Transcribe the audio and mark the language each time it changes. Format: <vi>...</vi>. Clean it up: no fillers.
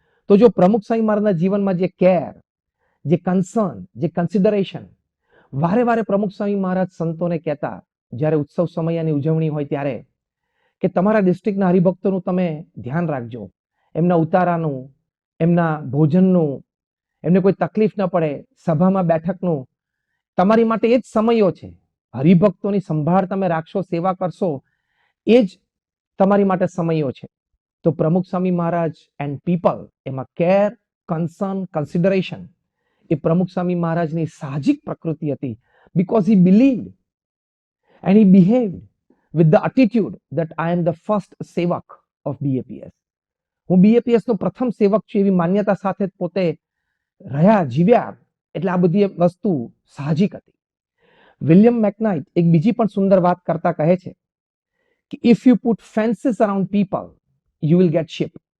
<gu>તો જો પ્રમુખ સ્વામી મહારાજના જીવનમાં જે કેર, જે કન્સર્ન, જે કન્સિડરેશન, વારે વારે પ્રમુખ સ્વામી મહારાજ સંતોને કહેતા જ્યારે ઉત્સવ સમયની ઉજવણી હોય ત્યારે કે તમારા ડિસ્ટ્રિક્ટના હરિભક્તોનું તમે ધ્યાન રાખજો, એમના ઉતારાનું, એમના ભોજનનું, એમને કોઈ તકલીફ ન પડે, સભામાં બેઠકનું, તમારી માટે એ જ સમયો છે. હરિભક્તોની સંભાળ તમે રાખશો, સેવા કરશો, એ જ તમારી માટે સમયો છે. તો પ્રમુખ સ્વામી મહારાજ એન્ડ પીપલ, એમાં કેર, કન્સર્ન, કન્સિડરેશન એ પ્રમુખ સ્વામી મહારાજની સાહજિક પ્રકૃતિ હતી.</gu> <en>Because he believed and he behaved with the attitude that I am the first sevak of BAPS.</en> <gu>હું BAPS નો પ્રથમ સેવક છું એવી માન્યતા સાથે પોતે રહ્યા, જીવ્યા. એટલે આ બધી વસ્તુ સાહજિક હતી. વિલિયમ મેકનાઇટ એક બીજી પણ સુંદર વાત કરતા કહે છે કે</gu> <en>If you put fences around people you will get sheep.</en>